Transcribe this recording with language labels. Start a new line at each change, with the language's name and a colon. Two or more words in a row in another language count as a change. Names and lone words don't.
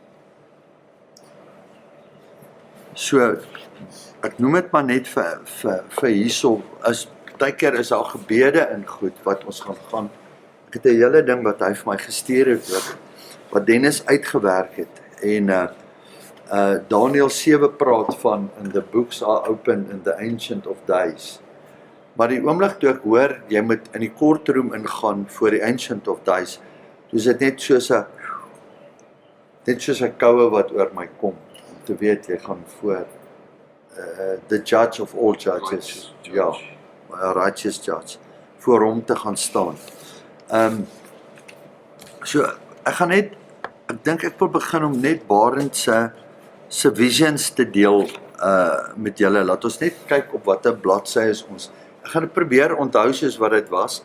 Afrikaans: So, ek noem dit maar net vir hierso, baie keer is daar gebede en goed wat ons gaan. Ek het 'n hele ding wat hy vir my gestuur het, wat Dennis uitgewerk het. En Daniel 7 praat van,
English: and the books are open in the Ancient of Days.
Afrikaans: Maar die oomblik toe ek hoor, jy moet in die courtroom ingaan voor die Ancient of Days, toe is dit net soos 'n koue wat oor my kom, om te weet, jy gaan voor
English: the judge of all judges,
Afrikaans: ja,
English: a righteous judge,
Afrikaans: voor hom te gaan staan. So, ek dink ek wil begin om net Barend se visions te deel met julle. Laat ons net kyk op watter bladsy is ons. Ek gaan dit probeer onthou soos wat dit was.